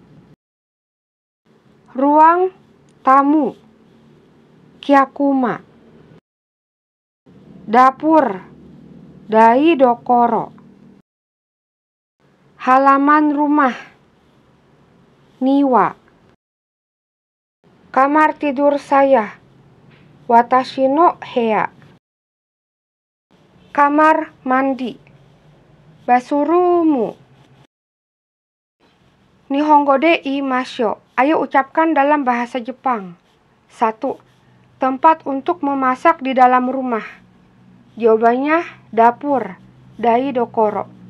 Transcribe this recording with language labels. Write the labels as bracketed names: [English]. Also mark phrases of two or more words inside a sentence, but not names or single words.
[Indonesian] Ruang tamu, kyakuma. Dapur, daidokoro. Halaman rumah, niwa. Kamar tidur saya, [Japanese] 私の部屋. [Indonesian] Kamar mandi, basurumu. [Japanese] 日本語で言いましょう. [Indonesian] Ayo ucapkan dalam bahasa Jepang. 1. Tempat untuk memasak di dalam rumah. Jawabannya dapur, daidokoro.